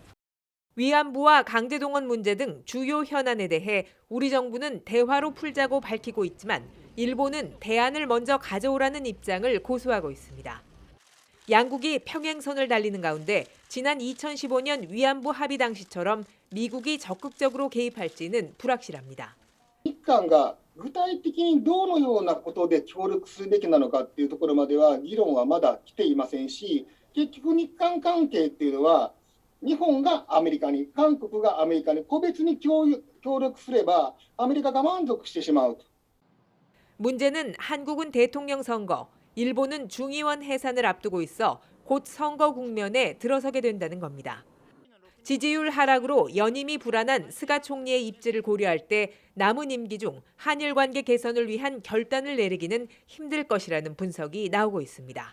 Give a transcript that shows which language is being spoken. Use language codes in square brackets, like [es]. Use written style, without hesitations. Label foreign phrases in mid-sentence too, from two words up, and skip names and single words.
[ko] 위안부와 강제동원 문제 등 주요 현안에 대해 우리 정부는 대화로 풀자고 밝히고 있지만 일본은 대안을 먼저 가져오라는 입장을 고수하고 있습니다. 양국이 평행선을 달리는 가운데 지난 2015년 위안부 합의 당시처럼 미국이 적극적으로 개입할지는 불확실합니다. [ja] 日韓が具体的にどのようなことで協力するべきなのかというところまでは議論はまだ来ていませんし、結局日韓関係というのは日本がアメリカに、韓国がアメリカに個別に協力すればアメリカが満足してしまう。 [ko] 문제는 한국은 대통령 선거, 일본은 중의원 해산을 앞두고 있어 곧 선거 국면에 들어서게 된다는 겁니다. 지지율 하락으로 연임이 불안한 스가 총리의 입지를 고려할 때 남은 임기 중 한일 관계 개선을 위한 결단을 내리기는 힘들 것이라는 분석이 나오고 있습니다.